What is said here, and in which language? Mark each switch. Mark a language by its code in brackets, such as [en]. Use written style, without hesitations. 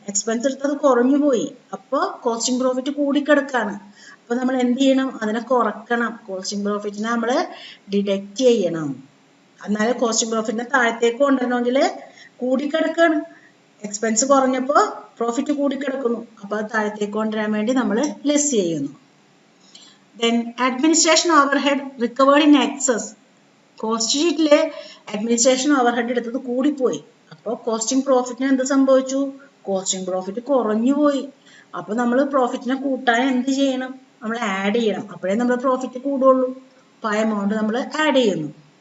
[ml] Expense എടുത്തത് കുറഞ്ഞു പോയി, അപ്പോൾ കോസ്റ്റിംഗ് പ്രോഫിറ്റ് കൂടിക്കിടക്കാണ്. അപ്പൊ നമ്മൾ എന്ത് ചെയ്യണം? അതിനെ കുറക്കണം. കോസ്റ്റിംഗ് പ്രോഫിറ്റിനെ നമ്മൾ ഡിഡക്റ്റ് ചെയ്യണം. എന്നാലും കോസ്റ്റിംഗ് പ്രോഫിറ്റിനെ താഴത്തേക്ക് കൊണ്ടുവരണമെങ്കിൽ കൂടിക്കിടക്കാണ്. Expense കുറഞ്ഞപ്പോൾ profit കൂടിക്കിടക്കുന്നു. അപ്പൊ അത് താഴത്തേക്ക് കൊണ്ടുവരാൻ വേണ്ടി നമ്മൾ ലെസ് ചെയ്യുന്നു. [en] Then administration overhead recovered in excess. [ml] Cost ഷീറ്റിലെ അഡ്മിനിസ്ട്രേഷൻ ഓവർഹെഡ് എടുത്തത് കൂടിപ്പോയി. അപ്പോൾ കോസ്റ്റിംഗ് പ്രോഫിറ്റിന് എന്ത് സംഭവിച്ചു? കോസ്റ്റിംഗ് പ്രോഫിറ്റ് കുറഞ്ഞു പോയി. അപ്പൊ നമ്മൾ പ്രോഫിറ്റിനെ കൂട്ടാൻ എന്ത് ചെയ്യണം? നമ്മൾ ആഡ് ചെയ്യണം. അപ്പോഴേ നമ്മുടെ പ്രോഫിറ്റ് കൂടുള്ളൂ. അപ്പോൾ ആ എമൗണ്ട് നമ്മൾ ആഡ് ചെയ്യുന്നു.